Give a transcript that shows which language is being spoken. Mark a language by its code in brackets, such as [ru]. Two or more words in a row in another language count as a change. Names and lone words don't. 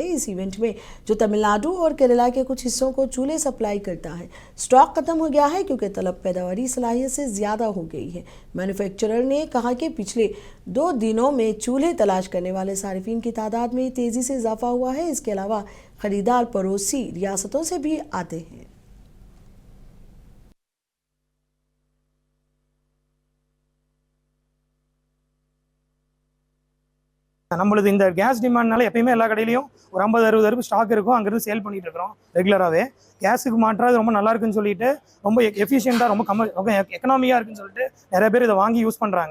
[ur] اس ایونٹ میں جو تمل ناڈو اور کیرلا کے کچھ حصوں کو چولہے سپلائی کرتا ہے، اسٹاک ختم ہو گیا ہے کیونکہ طلب پیداواری صلاحیت سے زیادہ ہو گئی ہے. مینوفیکچرر نے کہا کہ پچھلے 2 دنوں میں چولہے تلاش کرنے والے صارفین کی تعداد میں تیزی سے اضافہ ہوا ہے. اس کے علاوہ خریدار پڑوسی ریاستوں سے بھی آتے ہیں. [ta] நம்மளுது இந்த கேஸ் டிமாண்ட்னால எப்பயுமே எல்லா கடையிலையும் ஒரு 50-60 ஸ்டாக் இருக்கும். அங்கிருந்து சேல் பண்ணிட்டு இருக்கிறோம் ரெகுலராகவே. கேஸுக்கு மாற்றாது ரொம்ப நல்லா இருக்குன்னு சொல்லிட்டு, ரொம்ப எஃபிஷியண்டாக, ரொம்ப எக்கனாமியாக இருக்குன்னு சொல்லிட்டு நிறைய பேர் இதை வாங்கி யூஸ் பண்ணுறாங்க.